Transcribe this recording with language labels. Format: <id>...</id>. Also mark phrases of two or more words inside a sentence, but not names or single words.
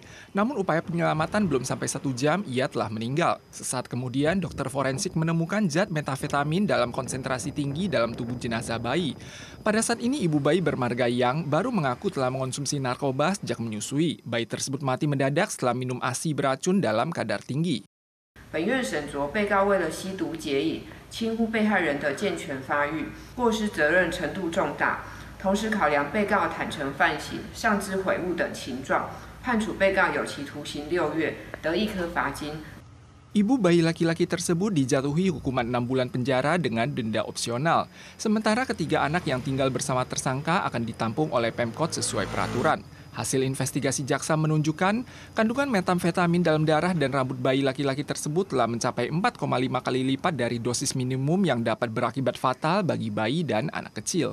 <id>Namun upaya penyelamatan belum sampai 1 jam, ia telah meninggal. Sesaat kemudian, dokter forensik menemukan zat metafetamin dalam konsentrasi tinggi dalam tubuh jenazah bayi. Pada saat ini, ibu bayi bermarga Yang baru mengaku telah mengonsumsi narkoba sejak menyusui. Bayi tersebut mati mendadak setelah minum ASI beracun dalam kadar tinggi.</id> <zh>本院审酌被告为了吸毒解瘾，轻忽被害人的健全发育，过失责任程度重大。同时考量被告坦诚犯行、上肢悔悟等情状，判处被告有期徒刑6月，得1颗罚金。</zh> <id>Ibu bayi laki-laki tersebut dijatuhi hukuman 6 bulan penjara dengan denda opsional. Sementara ketiga anak yang tinggal bersama tersangka akan ditampung oleh Pemkot sesuai peraturan. Hasil investigasi jaksa menunjukkan kandungan metamfetamin dalam darah dan rambut bayi laki-laki tersebut telah mencapai 4,5 kali lipat dari dosis minimum yang dapat berakibat fatal bagi bayi dan anak kecil.</id>